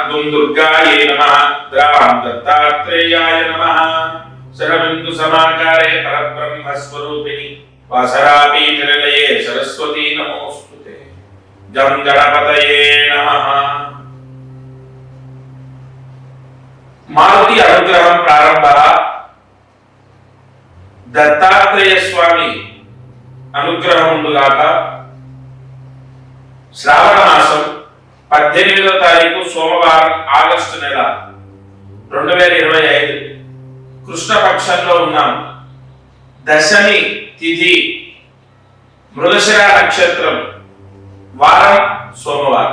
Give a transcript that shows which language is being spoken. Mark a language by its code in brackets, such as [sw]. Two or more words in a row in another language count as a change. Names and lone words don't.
[sa] दुर्गायै नमः द्रां दत्तात्रेयाय नमः शरबिंदु समाकारे परब्रह्म स्वरूपिणी वासरापीठनिलये सरस्वती नमोस्तुते जं गणपतये नमः। [te] మారుతి అనుగ్రహం ప్రారంభః దత్తాత్రేయ స్వామి అనుగ్రహముండుగాక శ్రావణ మాసం 18వ తారీఖు సోమవారం ఆగస్టు నెల 2025 కృష్ణపక్షంలో ఉన్నాం. దశమి తిథి మృగశిర నక్షత్రం వారం సోమవారం.